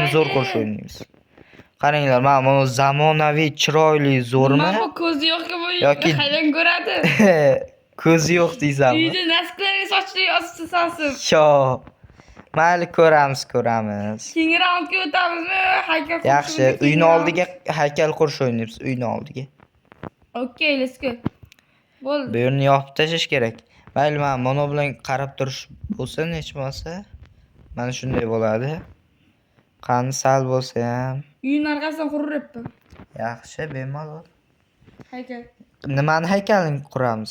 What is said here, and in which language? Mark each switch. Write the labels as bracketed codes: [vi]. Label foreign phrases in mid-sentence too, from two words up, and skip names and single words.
[uz] kim zo'r qo'shib o'ynaymiz. Qaranglar, mana bu zamonaviy, chiroyli, zo'rmi? Nima bu ko'zi yo'qki bu Yoki- qaydan ko'radi? Ko'zi yo'q deysanmi? Uyda nasiblarga sochli yozib sasib. Yo. Mayli, ko'ramiz. Kengroqqa o'tamizmi? Haykal Yaxshi, uyni oldiga haykal qurish o'ynaymiz, uyni oldiga. [en] Okay, let's go. [uz] Bo'ldi. Bu yerni yopib tashlash kerak. Mayli, mana bilan qarab turish bo'lsa, hech bo'lmasa, mana shunday bo'ladi. Qani sal bo'lsa ham. Uyning orqasidan quriryapti. Yaxshi, bemalol. Haykal. Nimani haykalini quramiz?